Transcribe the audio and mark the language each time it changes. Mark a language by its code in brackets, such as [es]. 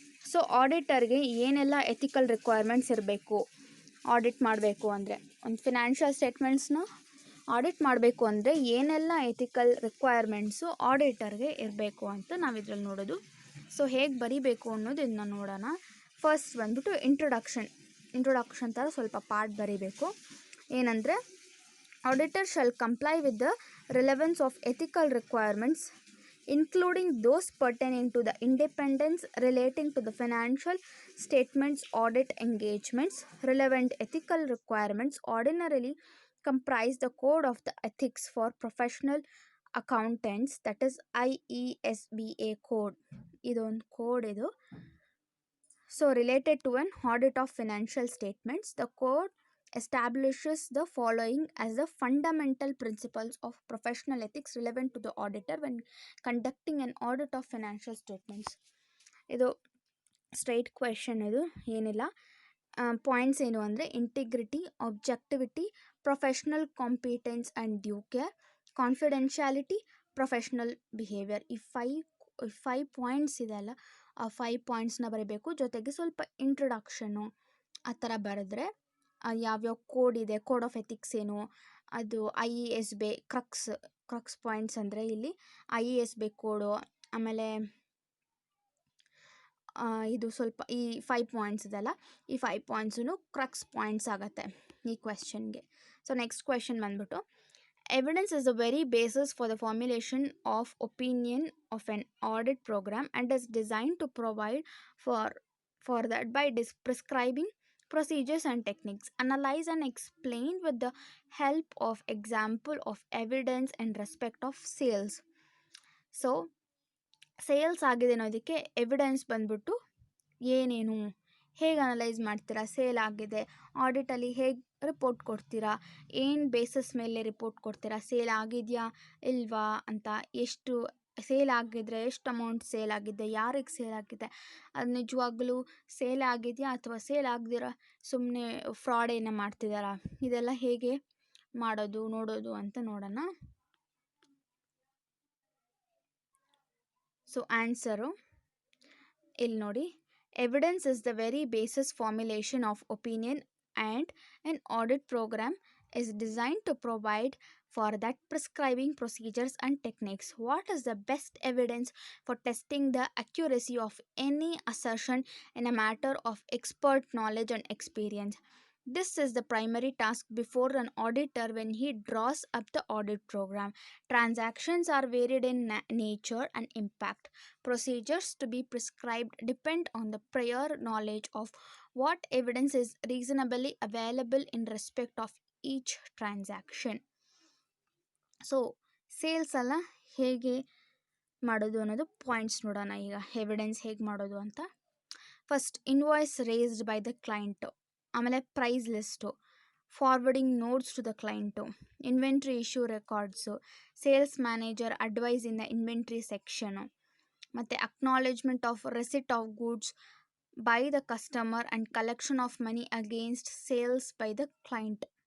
[kn] So ಆಡಿಟರ್ಗೆ ಏನೆಲ್ಲ ethical requirements ಇರಬೇಕು audit ಮಾಡಬೇಕು ಅಂದರೆ, ಒಂದು ಫಿನಾನ್ಷಿಯಲ್ ಸ್ಟೇಟ್ಮೆಂಟ್ಸ್ನ ಆಡಿಟ್ ಮಾಡಬೇಕು ಅಂದರೆ ಏನೆಲ್ಲ ಎಥಿಕಲ್ ರಿಕ್ವೈರ್ಮೆಂಟ್ಸು ಆಡಿಟರ್ಗೆ ಇರಬೇಕು ಅಂತ ನಾವು ಇದ್ರಲ್ಲಿ ನೋಡೋದು. ಸೊ ಹೇಗೆ ಬರೀಬೇಕು ಅನ್ನೋದು ಇದನ್ನ ನೋಡೋಣ. ಫಸ್ಟ್ ಬಂದ್ಬಿಟ್ಟು ಇಂಟ್ರೊಡಕ್ಷನ್ ಥರ ಸ್ವಲ್ಪ ಪಾರ್ಟ್ ಬರೀಬೇಕು. [en] ಏನಂದರೆ, auditor shall comply with the relevance of ethical requirements including those pertaining to the independence relating to the financial statements, audit engagements. Relevant ethical requirements ordinarily comprise the code of the ethics for professional accountants, that is IESBA code. [kn] ಇದೊಂದು code ಇದು. [en] So related to an audit of financial statements, the code establishes the following as the fundamental principles of professional ethics relevant to the auditor when conducting an audit of financial statements. [kn] ಇದು straight question, ಇದು ಏನಿಲ್ಲ. Points ಏನು ಅಂದರೆ integrity, objectivity, professional competence and due care, confidentiality, professional behaviour. ಈ five points ಇದೆಯಲ್ಲ, ಆ 5 ಪಾಯಿಂಟ್ಸ್ನ ಬರೀಬೇಕು. ಜೊತೆಗೆ ಸ್ವಲ್ಪ ಇಂಟ್ರೊಡಕ್ಷನು ಆ ಥರ ಬರೆದ್ರೆ ಯಾವ್ಯಾವ ಕೋಡ್ ಇದೆ, ಕೋಡ್ ಆಫ್ ಎಥಿಕ್ಸ್ ಏನು, ಅದು IESB ಕ್ರಕ್ಸ್ ಪಾಯಿಂಟ್ಸ್ ಅಂದರೆ ಇಲ್ಲಿ IESB ಕೋಡು, ಆಮೇಲೆ ಇದು ಸ್ವಲ್ಪ ಈ 5 ಪಾಯಿಂಟ್ಸ್ ಇದೆಲ್ಲ, ಈ 5 ಪಾಯಿಂಟ್ಸೂ ಕ್ರಕ್ಸ್ ಪಾಯಿಂಟ್ಸ್ ಆಗುತ್ತೆ ಈ ಕ್ವೆಶನ್ಗೆ. [en] So next question ಬಂದ್ಬಿಟ್ಟು, evidence is the very basis for the formulation of opinion of an audit program and is designed to provide for that by prescribing procedures and techniques. Analyze and explain with the help of example of evidence in respect of sales. [kn] So sales ಆಗಿದೆ ಅನ್ನೋದಕ್ಕೆ evidence ಬಂದ್ಬಿಟ್ಟು ಏನೇನು, ಹೇಗೆ analyse ಮಾಡ್ತೀರಾ, sale ಆಗಿದೆ, ಆಡಿಟಲ್ಲಿ ಹೇಗೆ report ಕೊಡ್ತೀರಾ, ಏನು ಬೇಸಿಸ್ ಮೇಲೆ ರಿಪೋರ್ಟ್ ಕೊಡ್ತೀರಾ, ಸೇಲ್ ಆಗಿದೆಯಾ ಇಲ್ವಾ ಅಂತ, ಎಷ್ಟು ಸೇಲ್ ಆಗಿದ್ರೆ ಎಷ್ಟು ಅಮೌಂಟ್ ಸೇಲ್ ಆಗಿದೆ, ಯಾರಿಗೆ ಸೇಲ್ ಆಗಿದೆ, ಅದು ನಿಜವಾಗ್ಲೂ ಸೇಲ್ ಆಗಿದೆಯಾ ಅಥವಾ ಸೇಲ್ ಆಗದಿರ ಸುಮ್ಮನೆ ಫ್ರಾಡ್ ಏನೋ ಮಾಡ್ತಿದ್ದಾರಾ, ಇದೆಲ್ಲ ಹೇಗೆ ಮಾಡೋದು ನೋಡೋದು ಅಂತ ನೋಡೋಣ. ಸೊ ಆನ್ಸರು ಇಲ್ಲಿ ನೋಡಿ, [en] Evidence is the very basis formulation of opinion and an audit program is designed to provide for that prescribing procedures and techniques. What is the best evidence for testing the accuracy of any assertion in a matter of expert knowledge and experience? This is the primary task before an auditor when he draws up the audit program. Transactions are varied in nature and impact. Procedures to be prescribed depend on the prior knowledge of what evidence is reasonably available in respect of each transaction. [kn] So sales ಎಲ್ಲ ಹೇಗೆ ಮಾಡೋದು ಅನ್ನೋದು points ನೋಡೋಣ ಈಗ, evidence ಹೇಗೆ ಮಾಡೋದು ಅಂತ. [en] First, invoice raised by the client, ಆಮೇಲೆ price list, forwarding notes to the client, inventory issue records, sales manager advice in the inventory section, ಮತ್ತು acknowledgement of receipt of goods by the customer and collection of money against sales by the client.